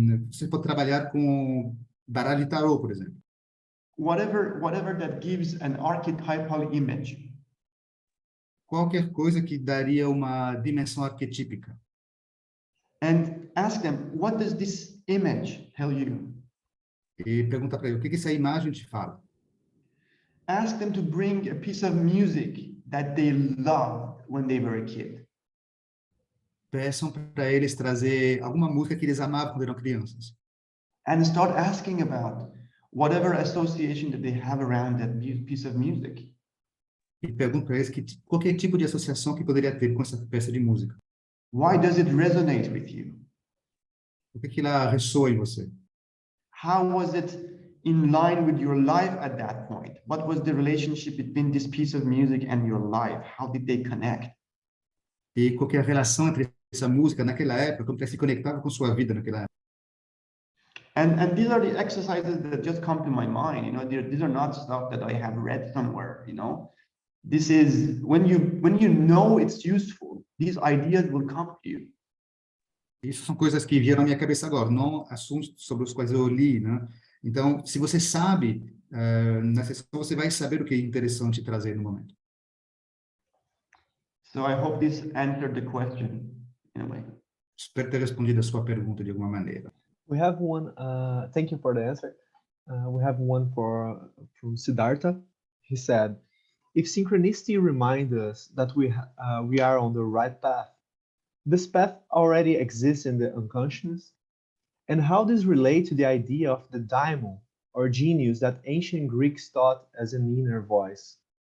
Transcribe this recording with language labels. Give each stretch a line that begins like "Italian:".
Portuguese: Você pode trabalhar com baralho de tarô, por exemplo.
English: Whatever that gives an archetypal image.
Portuguese: Qualquer coisa que daria uma dimensão arquetípica.
English: And ask them, what does this image tell you?
Portuguese: E pergunta para ele, o que essa imagem te fala?
English: Ask them to bring a piece of music that they loved when they were a kid.
Portuguese: Peçam para eles trazer alguma música que eles amavam quando eram crianças.
English: And start asking about whatever association that they have around that piece of music.
Portuguese: E pergunta para eles qualquer tipo de associação que poderia ter com essa peça de música.
English: Why does it resonate with you?
Portuguese: O que ela ressoa em você?
English: How was it in line with your life at that point? What was the relationship between this piece of music and your life? How did they connect?
Portuguese: E qual que é a relação entre essa música naquela época, como ela se conectava com sua vida naquela época?
English: And these are the exercises that just come to my mind. You know, these are not stuff that I have read somewhere. You know, this is when you know it's useful, these ideas will come to you.
Portuguese: Isso são coisas que vieram à minha cabeça agora, não assuntos sobre os quais eu li, né? Então, se você sabe, na sessão você vai saber o que é interessante trazer no momento.
English: So I hope this answered the question in a way.
Portuguese: Espero ter respondido a sua pergunta de alguma maneira.
English: We have one, thank you for the answer. We have one from Siddhartha. He said, if synchronicity reminds us that we are on the right path, this path already exists in the unconscious, and how does relate to the idea of the daimon or genius that ancient Greeks taught as an inner voice?